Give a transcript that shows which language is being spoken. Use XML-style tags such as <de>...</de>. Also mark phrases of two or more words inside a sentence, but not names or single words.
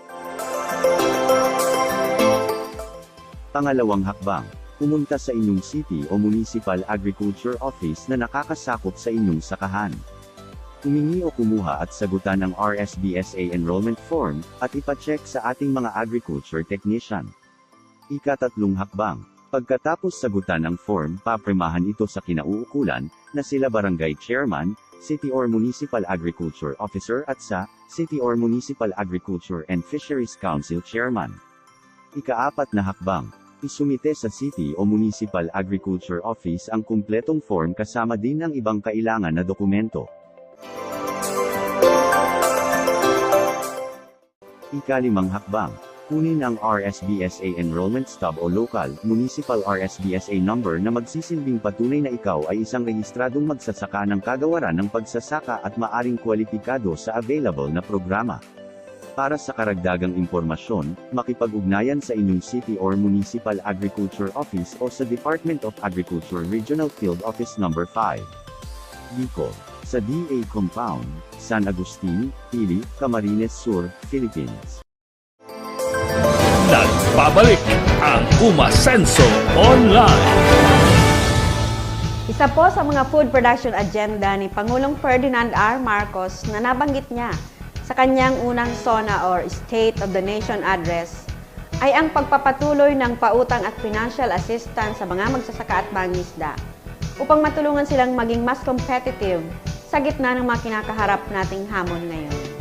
<tl>Pangalawang hakbang, pumunta sa inyong city o</tl> <en>municipal agriculture office</en> <tl>na nakakasakop sa inyong sakahan. Humingi o kumuha at sagutan ang</tl> <en>RSBSA enrollment form,</en> <tl>at ipacheck sa ating mga</tl> <en>agriculture technician.</en> <tl>Ikatatlong hakbang, pagkatapos sagutan ang form, papremahan ito sa kinauukulan, na sila</tl> <en>barangay chairman, city or municipal agriculture officer</en> <tl>at sa</tl> <en>city or municipal agriculture and fisheries council chairman.</en> <tl>Ikaapat na hakbang, isumite sa city o</tl> <en>municipal agriculture office</en> <tl>ang kumpletong form kasama din ng ibang kailangan na dokumento. Ikalimang hakbang, kunin ang</tl> <en>RSBSA enrollment stub</en> <tl>o</tl> <en>local, municipal RSBSA number</en> <tl>na magsisilbing patunay na ikaw ay isang rehistradong magsasaka ng kagawaran ng pagsasaka at maaring kwalipikado sa available na programa. Para sa karagdagang impormasyon, makipag-ugnayan sa inyong</tl> <en>city or municipal agriculture office</en> <tl>o sa Department of Agriculture Regional Field Office No. 5. Bicol, sa DA Compound, San Agustin, Pili, Camarines Sur, Philippines. Nagbabalik ang Umasenso Online. Isa po sa mga</tl> <en>food production agenda</en> <tl>ni Pangulong Ferdinand R. Marcos na nabanggit niya sa kanyang unang SONA or State of the Nation Address ay ang pagpapatuloy ng pautang at</tl> <en>financial assistance</en> <tl>sa mga magsasaka at mangingisda upang matulungan silang maging mas competitive sa gitna ng mga kinakaharap nating hamon ngayon.</tl>